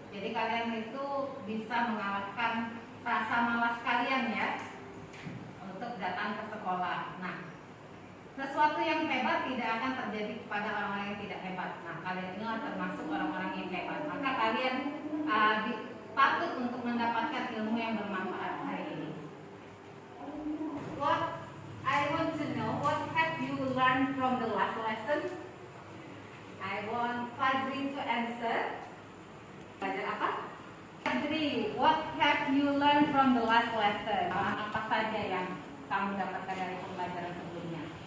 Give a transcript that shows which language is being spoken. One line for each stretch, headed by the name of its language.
Indonesian: Jadi kalian itu bisa mengalahkan rasa malas kalian ya untuk datang ke sekolah. Nah, sesuatu yang hebat tidak akan terjadi kepada orang-orang yang tidak hebat. Nah, kalian inilah termasuk orang-orang yang hebat. Maka kalian patut untuk mendapatkan ilmu yang bermanfaat hari ini.
English: What I want to know, what have you learned from the last lesson? I want Fadri to answer.
Indonesian: Belajar apa?
English: Fadri, what have you learned from the last lesson?
Indonesian: Apa saja yang kamu dapatkan dari pembelajaran sebelumnya?